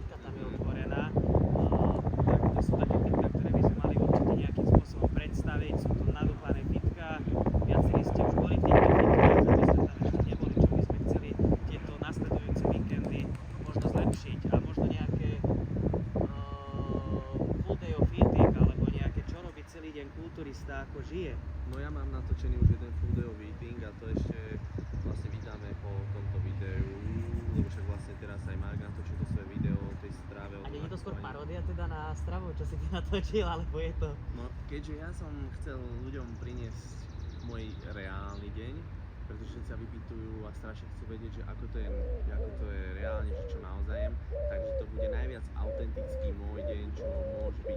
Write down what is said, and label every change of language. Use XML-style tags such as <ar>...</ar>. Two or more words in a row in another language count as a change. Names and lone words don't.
<sk>tam je otvorená, tak to sú také fitka, ktoré by sme mali určite nejakým spôsobom predstaviť, sú to nadúplané fitka, viacerí ste už boli v týchto fitkách, aby ste tam ešte neboli, čo by sme chceli tieto nasledujúce víkendy možno zlepšiť a možno nejaké</sk> <en>full day of eating</en> <sk>alebo nejaké čo robí celý deň kulturista, ako žije. No ja mám natočený už jeden</sk> <en>full day of eating</en> <sk>a to ešte vlastne vydáme po tomto videu, lebo však vlastne teraz aj Mark natočil to svoje video o tej strave. A nie je to skôr paródia teda na stravu, čo si ty natočil, alebo je to? No keďže ja som chcel ľuďom priniesť môj reálny deň, pretože všetci sa vypytujú a strašne chcú vedieť, že ako to je reálne, že čo naozaj jem, takže to bude najviac autentický môj deň, čo môže byť.</sk>